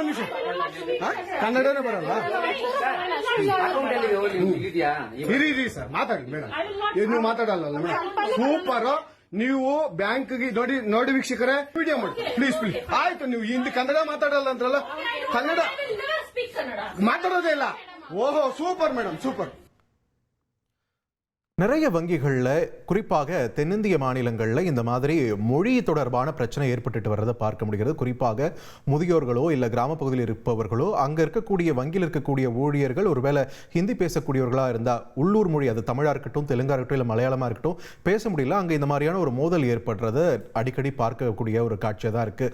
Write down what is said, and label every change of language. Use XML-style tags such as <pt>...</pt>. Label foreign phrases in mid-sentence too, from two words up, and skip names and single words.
<kn>ಒಂದು ನಿಮಿಷ, ಕನ್ನಡನೇ ಬರಲ್ಲ. ಇರಿ ಸರ್, ಮಾತಾಡಿ ಮೇಡಮ್. ನೀವು ಮಾತಾಡಲ್ಲ ಮೇಡಮ್. ಸೂಪರ್. ನೀವು ಬ್ಯಾಂಕ್ ನೋಡಿ ವೀಕ್ಷಕರೇ, ವಿಡಿಯೋ ಮಾಡಿ ಪ್ಲೀಸ್. ಆಯ್ತು, ನೀವು ಹಿಂದಿ ಕನ್ನಡ ಮಾತಾಡಲ್ಲ ಅಂದ್ರಲ್ಲ, ಕನ್ನಡ ಮಾತಾಡೋದೇ ಇಲ್ಲ. ಓಹೋ, ಸೂಪರ್ ಮೇಡಮ್,</kn> <ta>சூப்பர். நிறைய வங்கிகளில், குறிப்பாக தென்னிந்திய மாநிலங்களில் இந்த மாதிரி மொழி தொடர்பான பிரச்சனை ஏற்பட்டு வர்றதை பார்க்க முடிகிறது. குறிப்பாக முதியோர்களோ இல்லை கிராமப்பகுதியில் இருப்பவர்களோ, அங்கே இருக்கக்கூடிய வங்கியில் இருக்கக்கூடிய ஊழியர்கள் ஒருவேளை ஹிந்தி பேசக்கூடியவர்களாக இருந்தால், உள்ளூர் மொழி அது தமிழாக இருக்கட்டும், தெலுங்காக இருக்கட்டும், இல்லை மலையாளமாக இருக்கட்டும் பேச முடியல, அங்கே இந்த மாதிரியான ஒரு மோதல் ஏற்படுறதை அடிக்கடி பார்க்கக்கூடிய ஒரு காட்சியாக தான் இருக்குது.</ta>